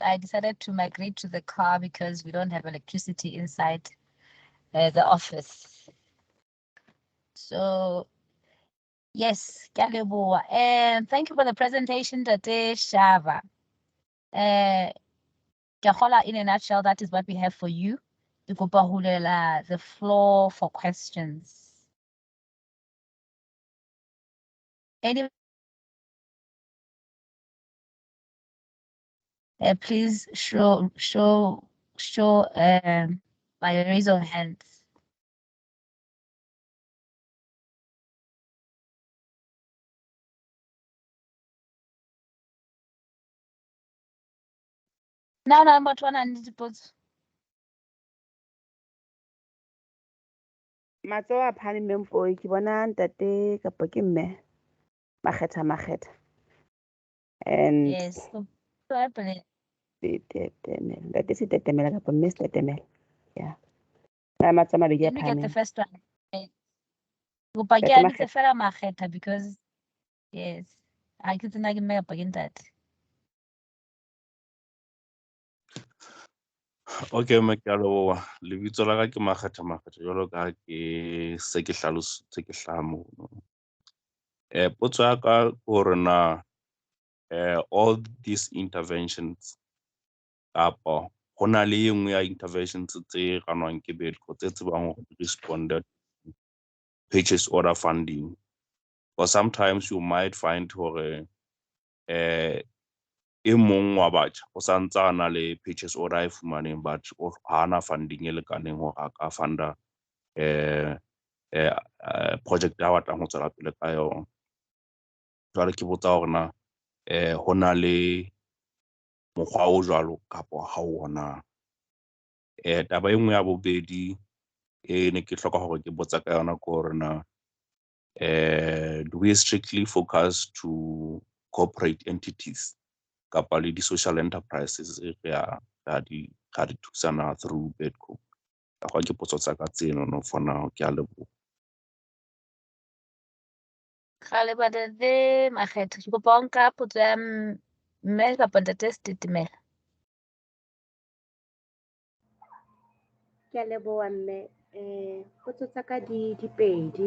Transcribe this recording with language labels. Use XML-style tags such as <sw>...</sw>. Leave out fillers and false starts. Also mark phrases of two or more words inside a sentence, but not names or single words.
<en>I decided to migrate to the car because we don't have electricity inside the office. So yes,</en> <st>ke a leboha.</st> <en>And thank you for the presentation, Tate Shava.</en> <st>Ke kgola,</st> <en>in a nutshell, that is what we have for you.</en> <st>Ke kopa ho bulela</st> <en>the floor for questions. Any please show by raise of hands. Now, number one, I need to put.</en> <st>Matsoho a phahameng mpoi ke bona ntate kapa ke mme makgetha and</st> <en>Yes. So I believe.</en> <st>ntate Setetemela kapa mme Setetemela, yeah. Matsoho a mabedi a</st> <en>Let me get the</en> <st>phahameng.</st> <en>first one.</en> <st>Kopa ke Ntate a bitse fela makgetha</st> <en>because yes, I</en> <st>ke tsena ke mme kapa ke ntate. Okay, Makalo, lebitso la ka ke makgetha jwalo ka ke se ke hlalositse ke hlaha mono. Potso ya ka hore na</st> <en>all these interventions</en> <st>kapa ho na le e nngwe ya interventions tse ranwang ke BEDCO tse tsebang hore</st> <en>responded purchase order funding, or sometimes you might find</en> <st>hore e mong wa batjha o sa ntse a na le</st> <en>purchase order</en> <st>e fumaneng but o hana funding e lekaneng hore a ka funda project ya batlang ho tswela pele ka yona. Jwale ke botsa hore na ho na le mokgwa o jwalo kapo ha ona. Taba e nngwe ya bobedi ne ke hloka hore ke botsa ka yona ke hore na</st> <en>do we strictly focus to corporate entities</en> <st>kapa le</st> <en>di-social enterprises</en> <st>ra di thusana through BEDCO? Ka ke potso tsa ka tseno no</st> <en>for now,</en> <st>ke a leboha. Kgale ba ntate makgetha, ke kopa o nka potso ya mme kapa ntate Setetemela. Ke a leboha mme. Potso tsa ka di pedi.</st>